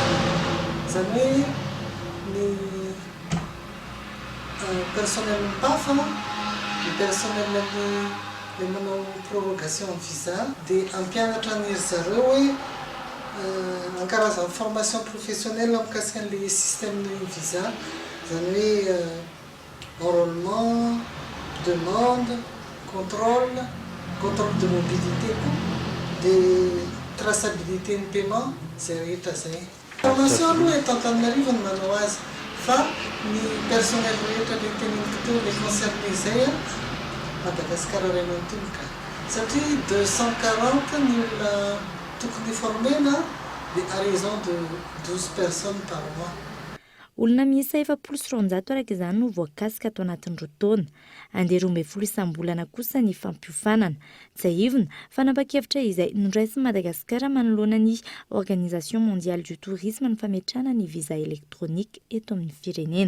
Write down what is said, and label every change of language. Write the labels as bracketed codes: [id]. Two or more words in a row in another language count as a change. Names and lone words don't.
[mg] Izany hoe ny personnel mipafa, ny personnel le manao prorogation visa dia ampianatra an'iry zareo hoe ankarazany [fr] formation professionnelle [mg] mikasika an'ilay système visa, izany hoe [fr] enrôlement, demande, contrôle de mobilité, de traçabilité [mg] ny paiement, zay rehetra zay. Formation aloha eto Antananarivo no manao azy, fa ny personnel rehetra le teneniko teo le concerné zay Madagasikara ray aman-tomboka. Satria 240 ny olona tokony formena dia [fr] à raison de 12 personnes par mois. [mg] Olona miisa 700 araka izany no voakasika ato anatin'ireo taona. 12 isam-bolana kosa ny fampiofanana. Tsaivina fanapa-kevitra izay noraisin'i Madagasikara manoloana ny Organisation mondiale du tourisme ny fametrahana ny visa elektronika eto amin'ny firenena.